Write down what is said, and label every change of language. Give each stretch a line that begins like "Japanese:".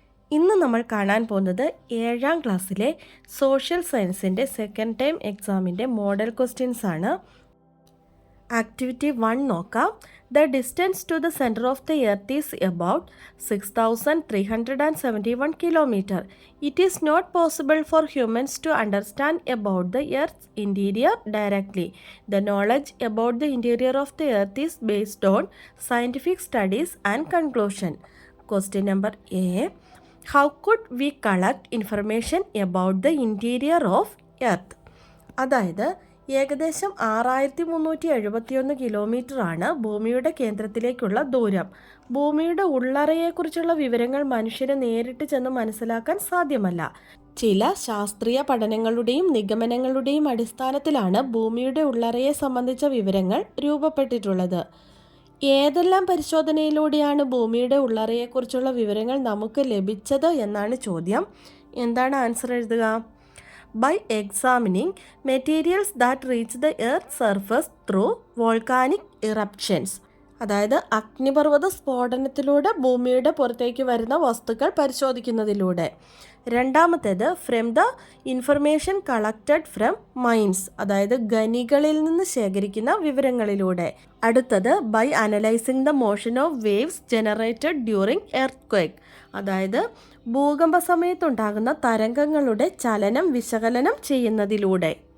Malayalam: ഇന്ന് നമ്മൾ കാണാൻ പോകുന്നത് 7ാം ക്ലാസ്സിലെ സോഷ്യൽ സയൻസിൻ്റെ സെക്കൻഡ് ടൈം എക്സാമിൻ്റെ മോഡൽ ക്വസ്റ്റ്യൻസ് ആണ്. ആക്ടിവിറ്റി 1 നോക്കാം.
English: The distance to the centre of the earth is about 6371 kilometre. It is not possible for humans to understand about the Earth's interior directly. The knowledge about the interior of the Earth is based on scientific studies and conclusion. Question number A. How could we collect information about the interior of Earth?
Malayalam: അതായത് ഏകദേശം 6371 kilometre ആണ് ഭൂമിയുടെ കേന്ദ്രത്തിലേക്കുള്ള ദൂരം. ഭൂമിയുടെ ഉള്ളറയെക്കുറിച്ചുള്ള വിവരങ്ങൾ മനുഷ്യന് നേരിട്ട് ചെന്ന് മനസ്സിലാക്കാൻ സാധ്യമല്ല. ചില ശാസ്ത്രീയ പഠനങ്ങളുടെയും നിഗമനങ്ങളുടെയും അടിസ്ഥാനത്തിലാണ് ഭൂമിയുടെ ഉള്ളറയെ സംബന്ധിച്ച വിവരങ്ങൾ രൂപപ്പെട്ടിട്ടുള്ളത്. ഏതെല്ലാം പരിശോധനയിലൂടെയാണ് ഭൂമിയുടെ ഉള്ളറയെക്കുറിച്ചുള്ള വിവരങ്ങൾ നമുക്ക് ലഭിച്ചത് എന്നാണ് ചോദ്യം. എന്താണ് ആൻസർ എഴുതുക?
English: By examining materials that reach the Earth's surface through volcanic eruptions.
Malayalam: അതായത് അഗ്നിപർവ്വത സ്ഫോടനത്തിലൂടെ ഭൂമിയുടെ പുറത്തേക്ക് വരുന്ന വസ്തുക്കൾ പരിശോധിക്കുന്നതിലൂടെ. രണ്ടാമത്തേത്
English: from the information collected from mines,
Malayalam: അതായത് ഖനികളിൽ നിന്ന് ശേഖരിക്കുന്ന വിവരങ്ങളിലൂടെ. അടുത്തത്
English: by analysing the motion of waves generated during earthquake,
Malayalam: അതായത് ഭൂകമ്പ സമയത്തുണ്ടാകുന്ന തരംഗങ്ങളുടെ ചലനം വിശകലനം ചെയ്യുന്നതിലൂടെ.